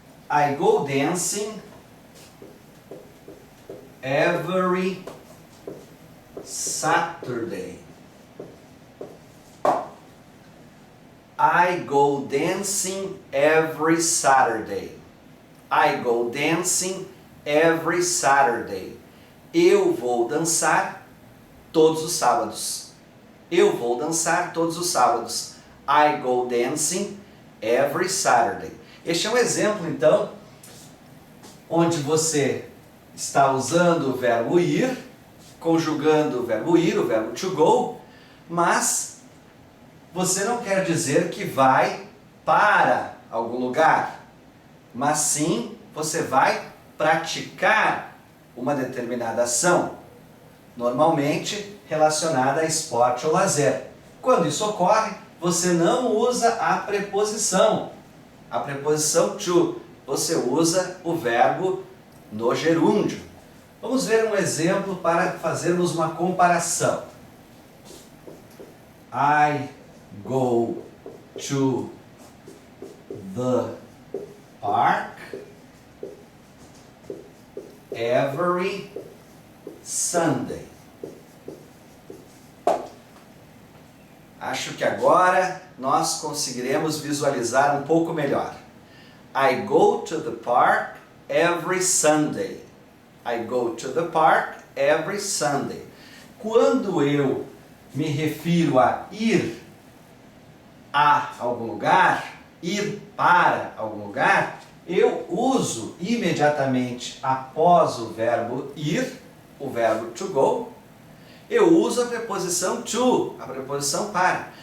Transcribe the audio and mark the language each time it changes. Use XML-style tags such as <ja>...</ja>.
<en>I go dancing every Saturday. I go dancing every Saturday. I go dancing every Saturday.</en> <pt>Eu vou dançar todos os sábados. Eu vou dançar todos os sábados.</pt> <en>I go dancing every Saturday.</en> <pt>Este é um exemplo, então, onde você está usando o verbo ir, conjugando o verbo ir, o verbo to go, mas você não quer dizer que vai para algum lugar, mas sim você vai praticar uma determinada ação, normalmente relacionada a esporte ou lazer. Quando isso ocorre, você não usa a preposição to, você usa o verbo no gerúndio. Vamos ver um exemplo para fazermos uma comparação.</pt> <en>I go to the park every Sunday.</en> <pt>Acho que agora nós conseguiremos visualizar um pouco melhor.</pt> <en>I go to the park every Sunday. I go to the park every Sunday.</en> <pt>Quando eu me refiro a ir a algum lugar, ir para algum lugar, eu uso imediatamente após o verbo ir, o verbo to go, eu uso a preposição to, a preposição para.</pt>